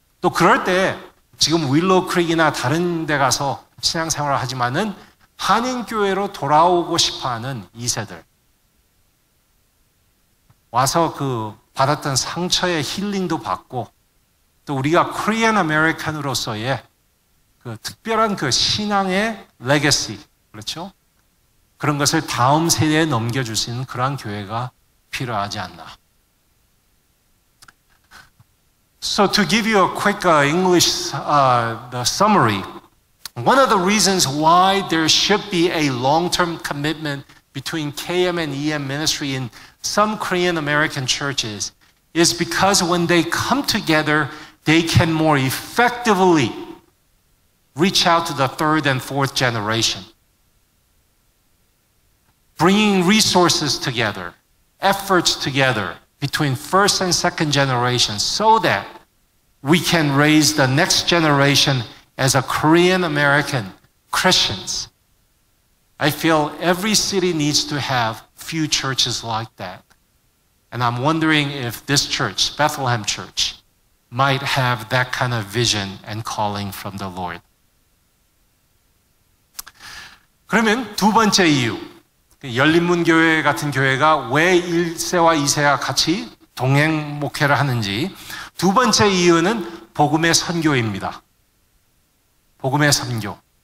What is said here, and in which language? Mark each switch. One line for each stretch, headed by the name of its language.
Korean: 또 그럴 때 지금 윌로우 크릭이나 다른 데 가서 신앙생활을 하지만은 한인교회로 돌아오고 싶어하는 2세들 와서 그 받았던 상처의 힐링도 받고 또 우리가 코리안 아메리칸으로서의 그 특별한 그 신앙의 레거시, 그렇죠? 그런 것을 다음 세대에 넘겨줄 수 있는 그러한 교회가 필요하지 않나.
English: So to give you a quick English the summary, one of the reasons why there should be a long-term commitment between KM and EM ministry in some Korean American churches is because when they come together, they can more effectively reach out to the third and fourth generation. Bringing resources together, efforts together between first and second generation so that we can raise the next generation as a Korean American Christians. I feel every city needs to have few churches like that. And I'm wondering if this church, Bethlehem Church, might have that kind of vision and calling from the Lord.
Korean: 그러면 두 번째 이유, 열린문교회 같은 교회가 왜 1세와 2세가 같이 동행 목회를 하는지, 두 번째 이유는 복음의 선교입니다. 복음의 선교.